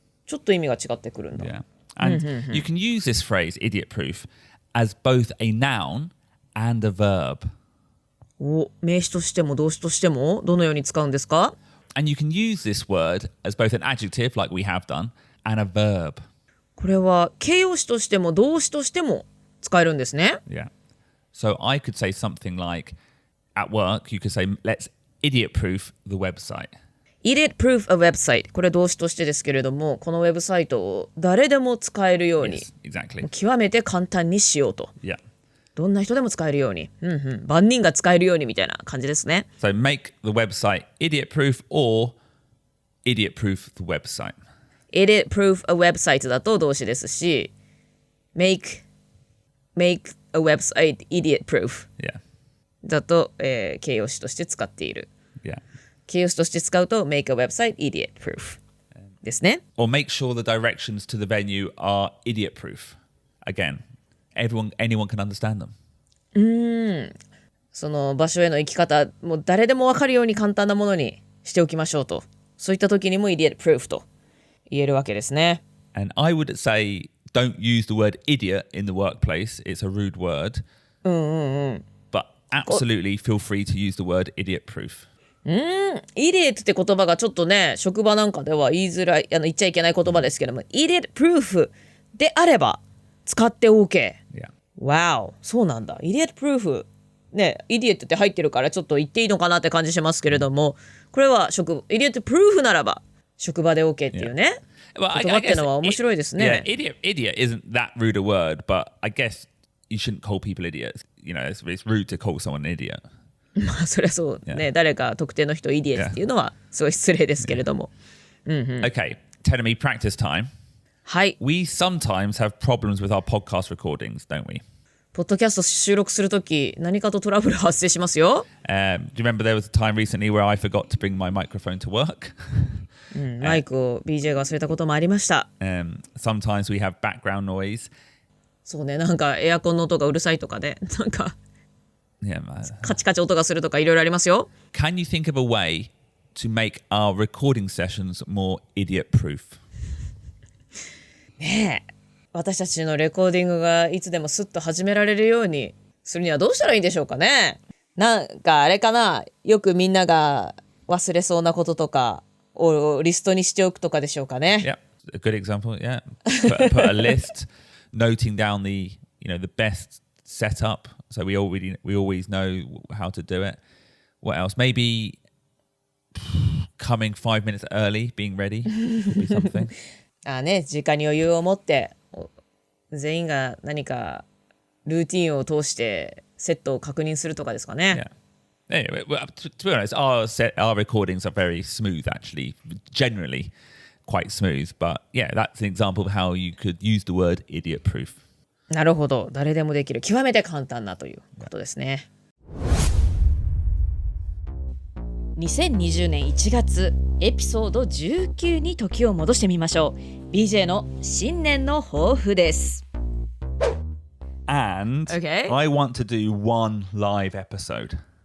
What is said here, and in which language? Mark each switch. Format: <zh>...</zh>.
<ja>ちょっと意味が違ってくるんだ。</ja> <en>Yeah. And you can use this phrase, idiot proof, as both a noun and a verb.</en> <ja>名詞としても動詞としてもどのように使うんですか？</ja> <en>And you can use this word as both an adjective, like we have done, and a verb.</en> <ja>これは形容詞としても動詞としても使えるんですね。</ja> <en>Yeah. So I could say something like, at work, you could say, let's idiot proof the website.Idiot proof a website</en> <ja>これ動詞としてですけれども、このウェブサイトを誰でも使えるように、</ja> <en>yes, exactly.</en> <ja>極めて簡単にしようと、</ja> <en>yeah.</en> <ja>どんな人でも使えるように、万人が使えるようにみたいな感じですね。</ja> <en>So make the website idiot proof or idiot proof the website. Idiot proof a website</en> <ja>だと動詞ですし、</ja> <en>make a website idiot proof Yeah.</en> <ja>だと、形容詞として使っている。</ja> <en>Yeah.</en> <ja>形容詞として使うと</ja> <en>make a website idiot proof</en> <ja>ですね。</ja> <en>Or make sure the directions to the venue are idiot proof. Again, anyone can understand them.</en> <ja>その場所への行き方、もう誰でも分かるように簡単なものにしておきましょうと。そういった時にも idiot proof と言えるわけですね。</ja> <en>And I would say don't use the word idiot in the workplace. It's a rude word. But absolutely feel free to use the word idiot proof.</en> <ja>イディエットって言葉がちょっとね、職場なんかでは言いづらい、言っちゃいけない言葉ですけども、イディエットプルーフであれば使って OK。</ja> <en>Yeah.</en> <ja>Wow、そうなんだ。イディエットプルーフね、イディエットって入ってるからちょっと言っていいのかなって感じしますけれども、これはイディエットプルーフならば職場で OK っていうね。</ja> <en>Well,</en> <ja>言葉っていうのは面白いですね。</ja> <en>Yeah, idiot isn't that rude a word, but I guess you shouldn't call people idiots. You know, it's rude to call someone an idiot.</en> <ja>まあそれはそうね、</ja> <en>Yeah.</en> <ja>誰か特定の人をイディエットっていうのはすごい失礼ですけれども。</ja> <en>Okay, telling me practice time.</en> <ja>はい。</ja> <en>We sometimes have problems with our podcast recordings, don't we?</en> <ja>ポッドキャスト収録するとき何かとトラブル発生しますよ。</ja> <en>Do you remember there was a time recently where I forgot to bring my microphone to work?</en> <ja>マイクを BJ が忘れたこともありました。</ja> <en>Sometimes we have background noise.</en> <ja>そうね、なんかエアコンの音がうるさいとかで、なんか</ja> <en>Yeah,</en> <ja>カチカチ音がするとかいろいろありますよ。</ja> <en>Can you think of a way to make our recording sessions more idiot-proof?</en> <ja>ねえ、私たちのレコーディングがいつでもスッと始められるようにするにはどうしたらいいんでしょうかね。なんかあれかな、よくみんなが忘れそうなこととかをリストにしておくとかでしょうかね。</ja> <en>Yeah, a good example. Yeah, put a list, noting down the best setup, so we always know how to do it. What else? Maybe coming 5 minutes early, being ready would be something.</en> <ja>時間に余裕を持って全員が何かルーティンを通してセットを確認するとかですかね。</ja> <en>Yeah. Anyway, to be honest, our recordings are very smooth, actually, generally quite smooth. But yeah, that's an example of how you could use the word idiot-proof.</en> <ja>なるほど、誰でもできる、極めて簡単なということですね。 2020年1月エピソード19に時を戻してみましょう。 BJ の新年の抱負です。</ja> <en>And okay. I want to do one live episode.</en>